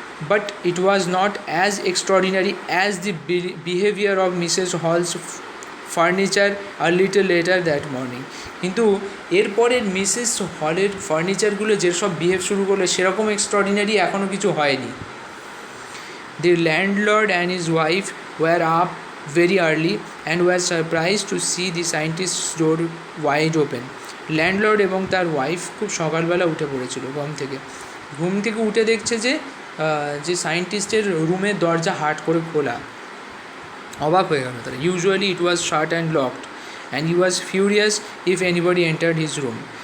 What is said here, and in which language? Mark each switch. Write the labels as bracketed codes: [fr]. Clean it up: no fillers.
[en] But it was not as extraordinary as the behaviour of Mrs Hall's furniture a little later that morning. [bn] কিন্তু এরপরের Mrs হলের ফার্নিচারগুলো যেসব behave শুরু করলো সেরকম এক্সট্রাঅর্ডিনারি এখনও কিছু হয়নি। [en] The landlord and his wife were up very early and were surprised to see the scientist's door wide open. [bn] Landlord এবং তার ওয়াইফ খুব সকালবেলা উঠে পড়েছিল ঘুম থেকে উঠে দেখছে যে সায়েন্টিস্টের রুমের দরজা হাট করে খোলা। অবাক হয়ে গেল তারা। [en] Usually it was shut and locked and he was furious if anybody entered his room.